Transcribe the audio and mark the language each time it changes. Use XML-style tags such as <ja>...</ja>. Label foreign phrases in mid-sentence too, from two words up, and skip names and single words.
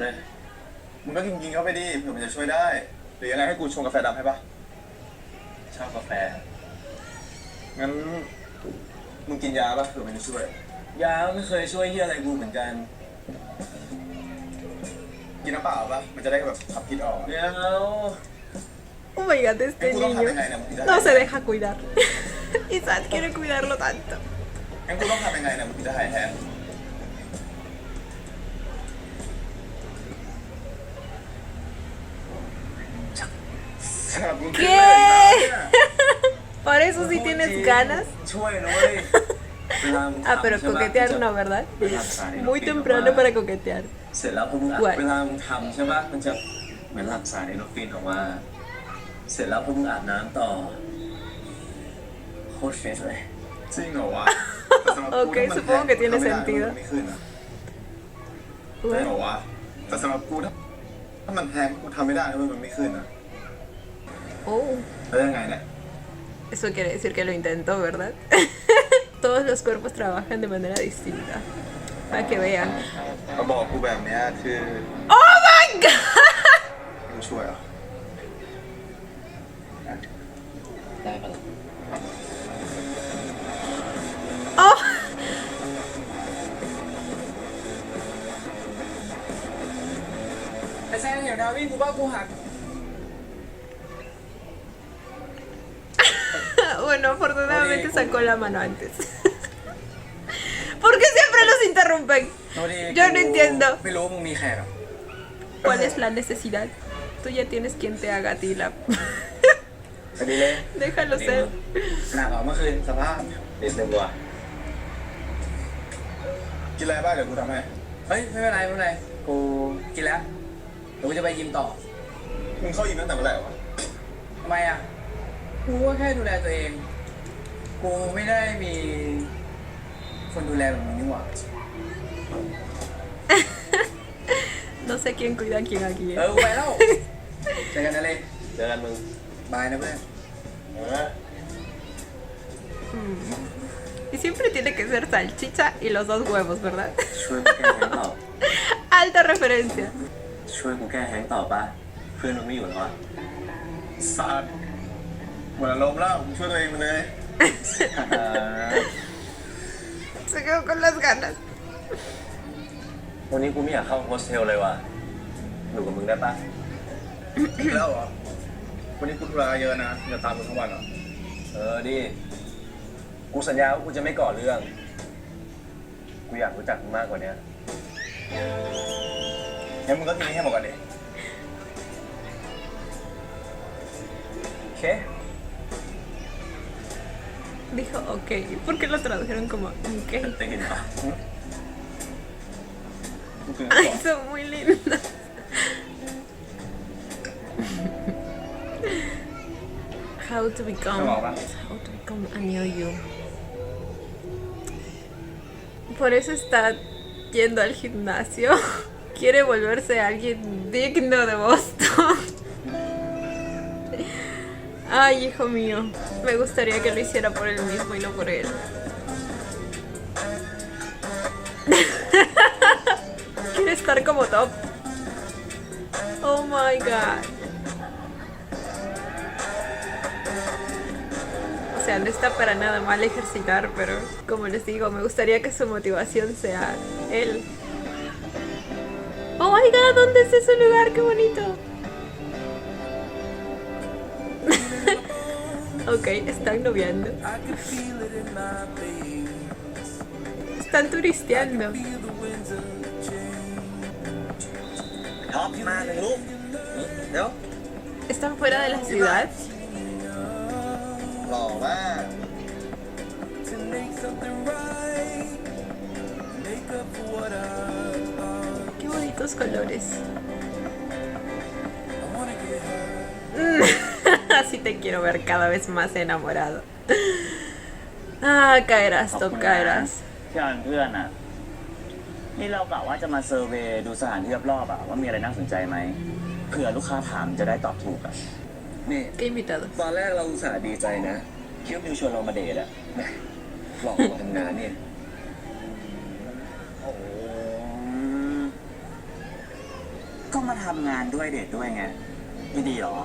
<th>มึงก็กินเข้าไปดิเผื่อมันจะช่วยได้ หรือยังไงให้กูชงกาแฟดำให้ปะ ชอบกาแฟ งั้นมึงกินยาปะเผื่อมันจะช่วย ยาไม่เคยช่วยเฮียอะไรกูเหมือนกัน กินน้ำเปล่าปะมันจะได้แบบขับพิษออก เดี๋ยว</th> <en>Oh my god,</en> <es>este Ay, puto niño Jaime, Jaime, no se deja cuidar. Y Sad quiere cuidarlo tanto.</es> <th>งั้นกูต้องทำยังไงเนี่ยมึงถึงจะหายแห้งสำหรับมึงคืออะไรนะ</th> <es>Por eso sí tienes ganas.</es> <th>ช่วยนะเว้ยเวลามึง</th> <es>Ah, pero</es> <th>ทำใช่ปะ</th> <es>coquetear no, ¿verdad? Muy temprano para coquetear.</es> <th>เสร็จแล้วพอมึงอัด</th> <es>Guay.</es> <th>เวลามึงทำใช่ปะมันจะเหมือนหลั่งสารเอโนฟินออกมา เสร็จแล้วพอมึงอาบน้ำต่อโคตรเฟสเลย จริงเหรอวะแต่สำหรับกู</th> <es>Ok,</es> <th>ถ้ามัน</th> <es>supongo que tiene</es> <th>ทำไม่ได้</th> <es>sentido.</es> <th>มันไม่ขึ้นอะจริงเหรอวะแต่สำหรับกูถ้ามันแห้งกูทำไม่ได้นะมันไม่ขึ้นอะ</th> <es>Oh,</es> <th>แล้วยังไงเนี่ย</th> <es>eso quiere decir que lo intentó, ¿verdad? Todos los cuerpos trabajan de manera distinta. Para que vean.</es> <th>มาบอกกูแบบเนี้ยคือ</th> <en>Oh my god!</en> <th>กูช่วยเหรอ ได้ปะล่ะ</th> <es>Oh!</es> <th>ไอ้แซงเห็นดาวินกูว่ากูหัก</th> <es>Bueno, afortunadamente sacó la mano antes. ¿Por qué siempre los interrumpen?</es> <th>โทษที</th> <es>Yo no entiendo.</es> <th>ไม่รู้ว่ามึงมีแขกหรอ</th> <es>¿Cuál es la necesidad? Tú ya tienes quien te haga a ti la...</es> <th>พอดีเลย</th> <es>Déjalo ser.</es> <th>หนักเหรอเมื่อคืนสภาพ นิดนึงว่ะ กินอะไรบ้างเดี๋ยวกูทำให้ เฮ้ยไม่เป็นไรไม่เป็นไรกูกินแล้วเดี๋ยวกูจะไปยิมต่อ มึงเข้ายิมตั้งแต่เมื่อไหร่วะ ทำไมอ่ะกูก็แค่ดูแลตัวเอง กูไม่ได้มีคนดูแลแบบมึงนี่หว่า</th> <es>No sé quién cuida a quién aquí.</es> <th>เออกูไปแล้วเจอกันนะเลย เจอกันมึง บายนะเพื่อน</th> <es>Y siempre tiene que ser salchicha y los dos huevos, ¿verdad?</es> <th>ช่วยกูแก้แห้งต่อ</th> <es>Alta referencia.</es> <th>ช่วยกูแก้แห้งต่อป่ะ เพื่อนมึงไม่อยู่แล้วอ่ะ สัตว์หมดอารมณ์แล้วมึงช่วยตัวเองมาเลย</th> <es>Se quedó con las ganas.</es> <th>วันนี้กูไม่อยากเข้าโฮสเทลเลยว่ะ อยู่กับมึงได้ปะ อีกแล้วเหรอ วันนี้กูธุระเยอะนะอย่าตามกูทั้งวันเหรอ เออดิ กูสัญญาว่ากูจะไม่ก่อเรื่อง กูอยากรู้จักมึงมากกว่านี้ งั้นมึงก็กินให้หมดก่อนดิ โอเค</th> <es>Dijo ok. ¿Por qué lo tradujeron como ok?</es> <th>ได้ยินปะ กูกิน</th> <es>Ay, son muy lindos.</es> <en>How to become a new you.</en> <es>Por eso está yendo al gimnasio. Quiere volverse alguien digno de Boston. Ay, hijo mío. Me gustaría que lo hiciera por él mismo y no por él. Quiere estar como top.</es> <en>Oh my god.</en> <es>O sea, no está para nada mal ejercitar, pero como les digo, me gustaría que su motivación sea él.</es> <en>Oh my god,</en> <es>¿dónde es ese lugar? ¡Qué bonito! Ok, están noviando. Están turisteando.</es> <th>ท็อปมาหนึ่งลูกเดี๋ยว</th> <es>¿Están fuera de la ciudad?</es> <th>หล่อมาก</th> <es>Qué bonitos colores. Así te quiero ver cada vez más enamorado. Ah, caerás, tú caerás.</es> <th>ที่อ่านเพื่อนอ่ะ นี่เรากะว่าจะมาเซอร์เวย์ดูสถานที่รอบๆอ่ะว่ามีอะไรน่าสนใจไหมเผื่อลูกค้าถามจะได้ตอบถูกอ่ะ นี่</th> <es>Qué invitado.</es> <th>ตอนแรกเราอุตส่าห์ดีใจนะ คิดว่าบิวชวนเรามาเดทอะหลอกมาทำงานเนี่ย โอ้ก็มาทำงานด้วยเดทด้วยไงไม่ดีหรอ</th>